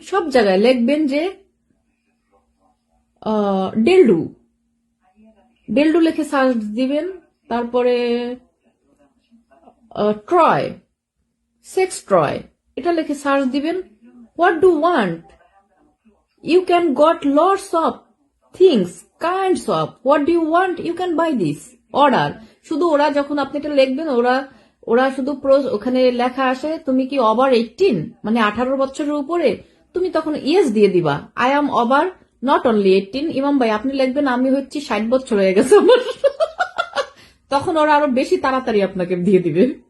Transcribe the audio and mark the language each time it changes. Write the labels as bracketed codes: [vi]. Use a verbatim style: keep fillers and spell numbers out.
[bn] সব জায়গায় লিখবেন যে ডেলডু, ডেলডু লিখে সার্চ দিবেন। তারপরে ট্রয়, সেক্স ট্রয়, এটা লিখে সার্চ দিবেন। [en] What do want? You can got lots of things, kinds of. What do you want? You can buy this. Order. [bn] শুধু ওরা যখন আপনি এটা লিখবেন, ওরা ওরা শুধু ওখানে লেখা আসে তুমি কি [en] over eighteen, [bn] মানে আঠারো বছরের উপরে, তুমি তখন ইয়েস দিয়ে দিবা। [en] I am over not only eighteen. [bn] ইমাম ভাই আপনি লিখবেন আমি হচ্ছি ষাট বছর হয়ে গেছে আমার, তখন ওরা আরো বেশি তাড়াতাড়ি আপনাকে দিয়ে দিবে।